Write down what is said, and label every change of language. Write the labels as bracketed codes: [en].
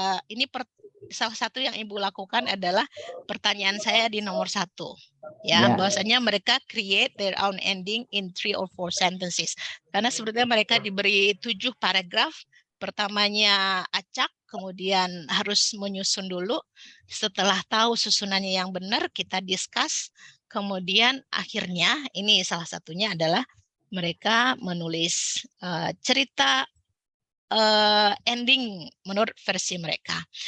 [id] Ini salah satu yang Ibu lakukan adalah pertanyaan saya di nomor 1. Ya, bahwasanya mereka [en] create their own ending in 3 or 4 sentences. [id] Karena sebetulnya mereka diberi 7 paragraf. Pertamanya acak, kemudian harus menyusun dulu. Setelah tahu susunannya yang benar, kita discuss. Kemudian akhirnya, ini salah satunya adalah mereka menulis cerita ending menurut versi mereka.